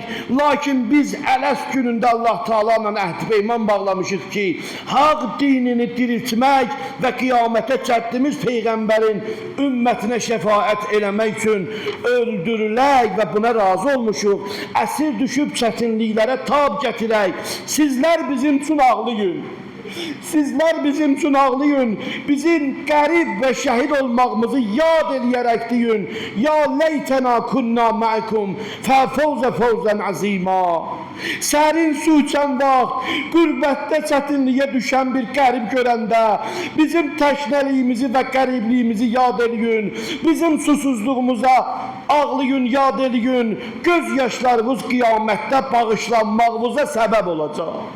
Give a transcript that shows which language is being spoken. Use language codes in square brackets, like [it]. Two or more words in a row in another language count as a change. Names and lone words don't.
[az] Lakin biz ələs günündə Allah Teala ilə əhd peyman bağlamışıq ki, haq dinini diriltmək və qiyamətə çəddimiz Peyğəmbərin ümmətinə şəfaət eləmək üçün öldürülək və buna razı olmuşuq. Əsir düşüb çətinliklərə tab gətirək. Sizlər bizim üçün ağlayın. [tr] Sizler bizim için ağlayın. Bizim garip ve şehit olmamızı yad eleyerek deyin. [ar] يا ليتنا كنا معكم فنفوز فوزا عظيما. [az] Serin su içen vaxt, qürbətdə çətinliyə düşən bir qərib görəndə bizim təşnəliyimizi və qəribliyimizi yad eləyin. Bizim susuzluğumuza ağlayın, yad eləyin. Göz yaşlarımız qiyamətdə bağışlanmağımıza səbəb olacaq.